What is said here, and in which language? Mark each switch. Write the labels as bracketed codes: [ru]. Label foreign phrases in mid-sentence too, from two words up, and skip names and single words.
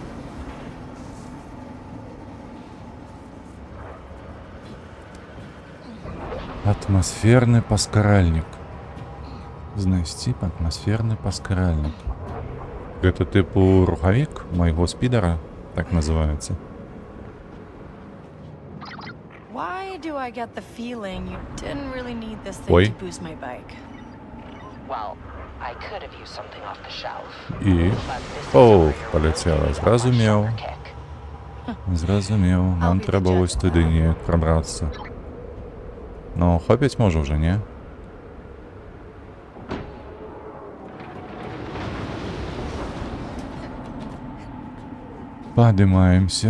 [be] Атмасферны паскаральнік. Знайсці атмасферны паскаральнік. Гэта тыпу рухавік майго спідара, так называецца. [en] Why do I get the feeling you didn't really need this thing to boost my bike? Well, I could have used something off the shelf. [be] І... О, полетела. Зразумеў. Нам трэба вось туды неяк прабрацца. Ну, хопіць можа ўжо, не? Падымаемся.